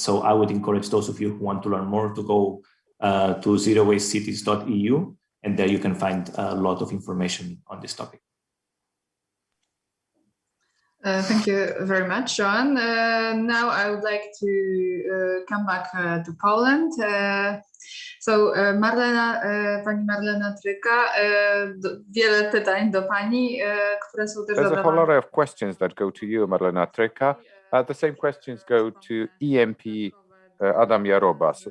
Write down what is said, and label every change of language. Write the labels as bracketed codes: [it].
[en] So I would encourage those of you who want to learn more to go to zerowastecities.eu, and there you can find a lot of information on this topic. Thank you very much, Joan. Now I would like to come back to Poland. [pl] So Marlena, pani Marlena Tryka, wiele pytań do pani, które są też [en] There's a whole lot of questions that go to you, Marlena Tryka. The same questions go to EMP Adam JARUBAS.